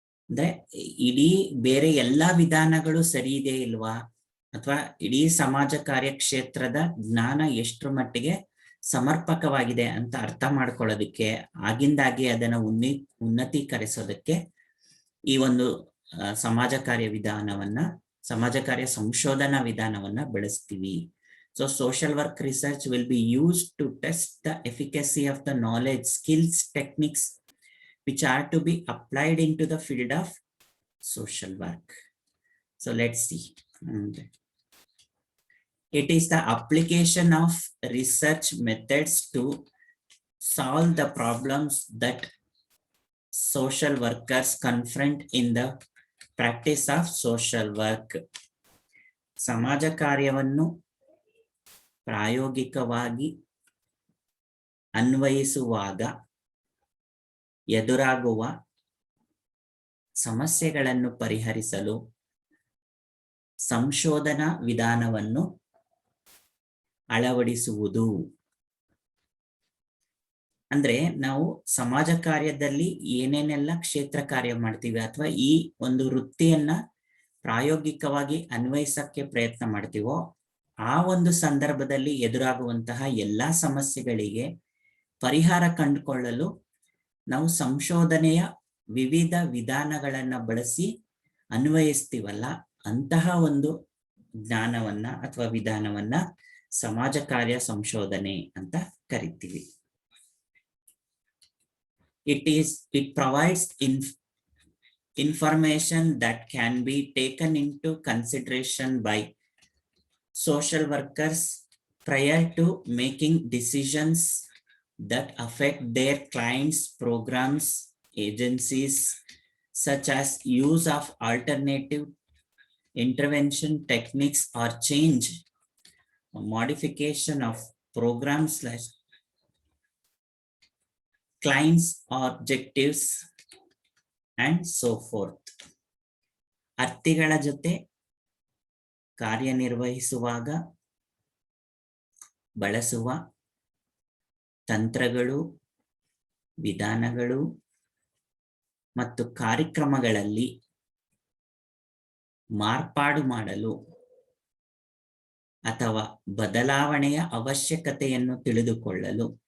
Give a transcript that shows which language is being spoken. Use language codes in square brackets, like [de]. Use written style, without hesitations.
[kn] ಅಂದ್ರೆ ಇಡೀ ಬೇರೆ ಎಲ್ಲಾ ವಿಧಾನಗಳು ಸರಿ ಇದೆ ಇಲ್ವಾ, ಅಥವಾ ಇಡೀ ಸಮಾಜ ಕಾರ್ಯ ಕ್ಷೇತ್ರದ ಜ್ಞಾನ ಎಷ್ಟರ ಮಟ್ಟಿಗೆ ಸಮರ್ಪಕವಾಗಿದೆ ಅಂತ ಅರ್ಥ ಮಾಡ್ಕೊಳ್ಳೋದಕ್ಕೆ, ಆಗಿಂದಾಗೆ ಅದನ್ನ ಉನ್ನತೀಕರಿಸೋದಕ್ಕೆ ಈ ಒಂದು ಸಮಾಜ ಕಾರ್ಯ ವಿಧಾನವನ್ನ, ಸಮಾಜ ಕಾರ್ಯ ಸಂಶೋಧನಾ ವಿಧಾನವನ್ನ ಬಳಸ್ತೀವಿ. [en] So social work research will be used to test the efficacy of the knowledge, skills, techniques which are to be applied into the field of social work. So let's see. It is the application of research methods to solve the problems that social workers confront in the practice of social work. [kn] ಸಮಾಜ ಕಾರ್ಯವನ್ನು ಪ್ರಾಯೋಗಿಕವಾಗಿ ಅನ್ವಯಿಸುವಾಗ ಎದುರಾಗುವ ಸಮಸ್ಯೆಗಳನ್ನು ಪರಿಹರಿಸಲು ಸಂಶೋಧನಾ ವಿಧಾನವನ್ನು ಅಳವಡಿಸುವುದು. ಅಂದ್ರೆ ನಾವು ಸಮಾಜ ಕಾರ್ಯದಲ್ಲಿ ಏನೇನೆಲ್ಲ ಕ್ಷೇತ್ರ ಕಾರ್ಯ ಮಾಡ್ತೀವಿ ಅಥವಾ ಈ ಒಂದು ವೃತ್ತಿಯನ್ನ ಪ್ರಾಯೋಗಿಕವಾಗಿ ಅನ್ವಯಿಸಕ್ಕೆ ಪ್ರಯತ್ನ ಮಾಡ್ತೀವೋ, ಆ ಒಂದು ಸಂದರ್ಭದಲ್ಲಿ ಎದುರಾಗುವಂತಹ ಎಲ್ಲಾ ಸಮಸ್ಯೆಗಳಿಗೆ ಪರಿಹಾರ ಕಂಡುಕೊಳ್ಳಲು ನಾವು ಸಂಶೋಧನೆಯ ವಿವಿಧ ವಿಧಾನಗಳನ್ನ ಬಳಸಿ ಅನ್ವಯಿಸ್ತೀವಲ್ಲ, ಅಂತಹ ಒಂದು ಜ್ಞಾನವನ್ನ ಅಥವಾ ವಿಧಾನವನ್ನ ಸಮಾಜ ಕಾರ್ಯ ಸಂಶೋಧನೆ ಅಂತ ಕರಿತೀವಿ. [en] It provides information that can be taken into consideration by social workers prior to making decisions that affect their clients, programs, agencies, such as use of alternative intervention techniques or change or modification of programs slash clients objectives and so forth. [kn] ಅರ್ಥಿಗಳ ಜೊತೆ ಕಾರ್ಯನಿರ್ವಹಿಸುವಾಗ ಬಳಸುವ ತಂತ್ರಗಳು, ವಿಧಾನಗಳು ಮತ್ತು ಕಾರ್ಯಕ್ರಮಗಳಲ್ಲಿ ಮಾರ್ಪಾಡು ಮಾಡಲು ಅಥವಾ ಬದಲಾವಣೆಯ ಅವಶ್ಯಕತೆಯನ್ನು ತಿಳಿದುಕೊಳ್ಳಲು